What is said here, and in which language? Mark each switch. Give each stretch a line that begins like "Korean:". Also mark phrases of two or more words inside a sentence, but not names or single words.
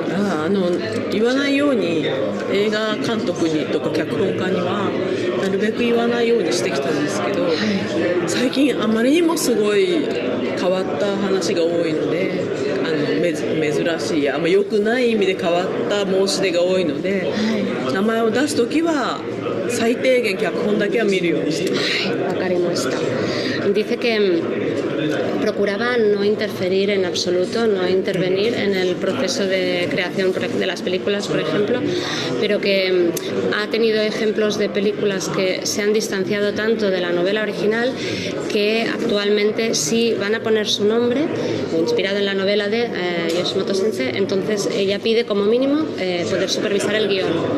Japanese: 言わないように、映画監督にとか脚本家にはなるべく言わないようにしてきたんですけど、最近あまりにもすごい変わった話が多いので、珍しい、良くない意味で変わった申し出が多いので、名前を出すときは最低限脚本だけは見るようにしてます。
Spanish: わかりました。Dice que procuraba no interferir en absoluto, no intervenir en el proceso de creación de las películas, por ejemplo, pero que ha tenido ejemplos de películas que se han distanciado tanto de la novela original que actualmente sí van a poner su nombre, inspirado en la novela de Yoshimoto Sensei, entonces ella pide como mínimo poder supervisar el guión.